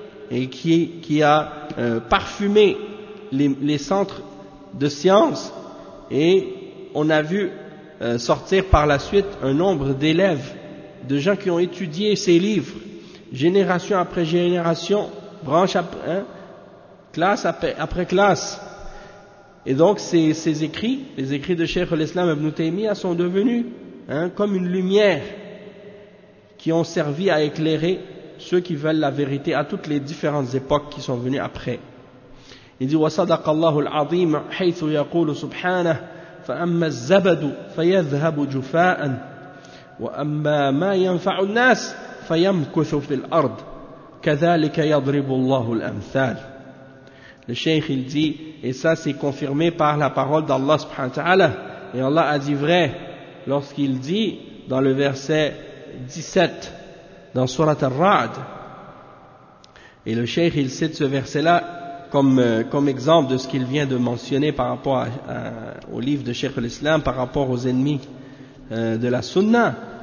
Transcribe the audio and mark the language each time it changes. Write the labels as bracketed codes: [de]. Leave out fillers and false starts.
[fr] et qui a parfumé les centres de science, et on a vu sortir par la suite un nombre d'élèves, de gens qui ont étudié ces livres, génération après génération, branche après, hein, classe après classe. Et donc ces écrits, les écrits de Cheikh al-Islam Ibn Taymiyyah, sont devenus, hein, comme une lumière qui ont servi à éclairer ceux qui veulent la vérité à toutes les différentes époques qui sont venues après. Il dit: [ar] وصدق الله العظيم حيث يقول سبحانه فأما الزبد فيذهب جفاء وأما ما ينفع الناس فيمكث في الأرض كذلك يضرب الله الأمثال. [fr] Le Cheikh, il dit, et ça c'est confirmé par la parole d'Allah subhanahu wa ta'ala, et Allah a dit vrai lorsqu'il dit dans le verset 17 dans sourate Ar-Ra'd, et le Cheikh, il cite ce verset là comme exemple de ce qu'il vient de mentionner par rapport au livre de Cheikh al-Islam, par rapport aux ennemis de la Sunna.